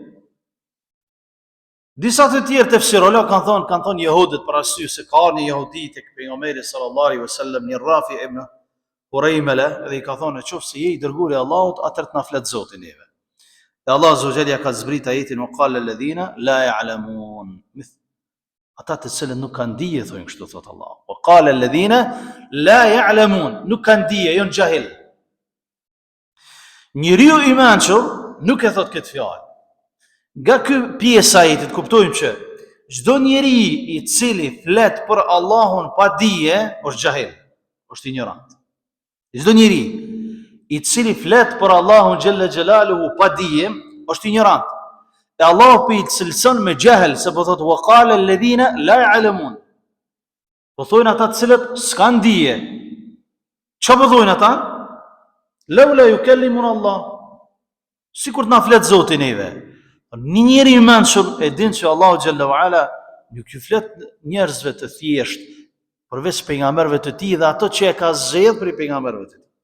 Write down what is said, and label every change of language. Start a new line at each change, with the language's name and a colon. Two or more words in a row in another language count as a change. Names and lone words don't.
Albanian: Disa të tjerë tefsirologë kanë thonë jehudët për arsye se ka një jehudi tek pejgamberi
Arabic: صلى الله عليه وسلم,
Albanian: një Rafi ibn Huraymala, dhe I ka thonë nëse je I dërguari I Allahut, atëherë na flet Zoti neve. Dhe Allah
Arabic: عز وجل
Albanian: ka zbrit ajetin
Arabic: وقال الذين لا يعلمون.
Albanian: Ata të cilët nuk kanë dije thonë kështu thot Allah.
Arabic: وقال الذين لا يعلمون,
Albanian: nuk kanë dije, janë jahil. Njeriu I mençur nuk e thot këtë fjalë. Nga ky pjesë ajetit kuptojmë që çdo njeri I cili flet për Allahun pa dije, është xahil, është ignorant. Çdo njeri I cili flet për Allahun
Arabic: جل جلاله
Albanian: pa dije, është ignorant. E Allahu pi cilson me jahel, se po thotë
Arabic: وقال الذين لا يعلمون.
Albanian: Po thojnë ata të cilët s'kan dije. Çfarë po thojnë ata?
Arabic: لولا يكلمنا الله.
Albanian: Sikur të na flet Zoti neve. Një njeri I mençur e din se Allahu
Arabic: جل وعلا
Albanian: nuk ju flet njerëzve të thjesht, përveç pejgamberëve të tij dhe ato që e ka zgjedhur për pejgamberëve të tij.